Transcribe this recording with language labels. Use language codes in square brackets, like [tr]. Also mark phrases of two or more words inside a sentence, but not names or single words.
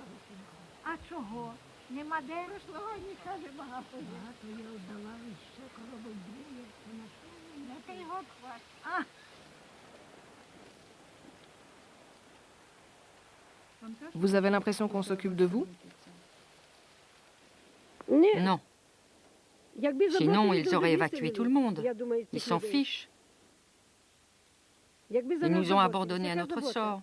[uk] А чого? Нема де? Прошлогодні, каже, багато я віддала, ще коробок дві. Це його хват. [fr] Vous avez l'impression qu'on s'occupe de vous? Non. Sinon, ils auraient évacué tout le monde. Ils s'en fichent. Ils nous ont abandonnés à notre sort.